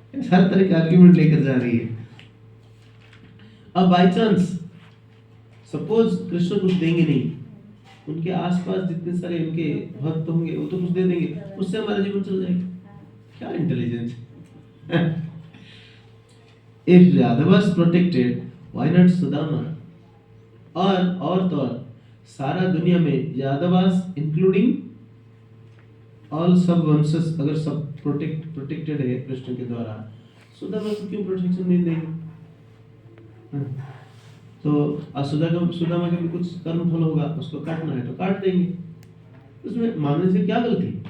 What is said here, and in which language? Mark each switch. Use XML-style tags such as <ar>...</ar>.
<hi>हर तरह के आर्ग्यूमेंट लेकर जा रही है। अब बाई चांस सपोज कृष्ण कुछ देंगे नहीं, उनके आसपास जितने सारे उनके भक्त होंगे वो तो कुछ दे देंगे, उससे हमारा जीवन चल जाएगा। क्या intelligence.</hi> <en>If Yadava was protected, why not Sudama?</en> <hi>और तो और सारा दुनिया में यादवास इंक्लूडिंग ऑल सब वंशस अगर सब प्रोटेक्टेड है कृष्ण के द्वारा, सुदामा को क्यों प्रोटेक्शन नहीं देंगे? तो सुदामा का भी कुछ कर्म फल होगा, उसको काटना है तो काट देंगे, उसमें मानने से क्या गलती?</hi>